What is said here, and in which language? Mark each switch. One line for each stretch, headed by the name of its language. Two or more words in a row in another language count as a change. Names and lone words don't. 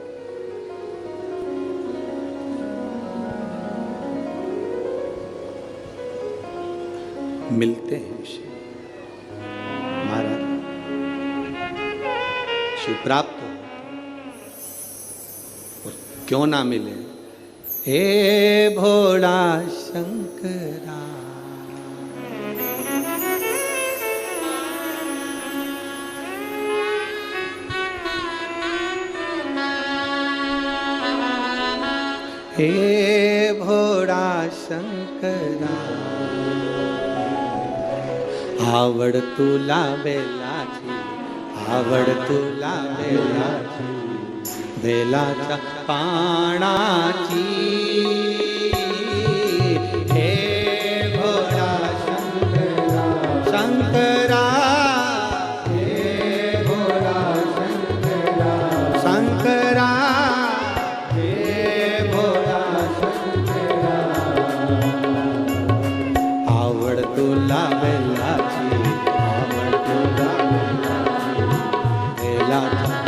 Hindi: मिलते हैं शिव महाराज, शिव प्राप्त हो, और क्यों ना मिले।
Marathi: हे भोला शंकरा, हे भोला शंकरा, आवड तुला बेलाची, आवड तुला बेलाची, बेलाच्या पानाची। हे भोळा शंकरा, शंकरा, हे भोळा शंकरा, शंकरा, हे भोळा शंकरा, आवड तुला बेलाची, आवड तुला बेलाची, बेलाच्या